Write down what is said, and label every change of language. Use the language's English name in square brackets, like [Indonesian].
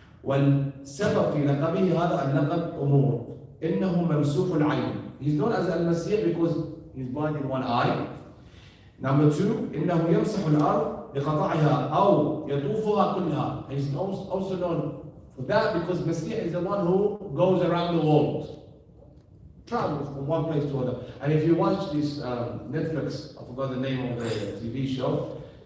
[Arabic] والسبب في لقبه هذا اللقب أمور. إنه ممسوح العين. [English] He's known as Al-Masih because he's blind in one eye. Number two, [Arabic] إنه يمسح الأرض بقطعها أو يطوفها كلها. [English] And he's also known for that because Masih is the one who goes around the world, travels from one place to another. And if you watch this Netflix, I forgot the name of the TV show.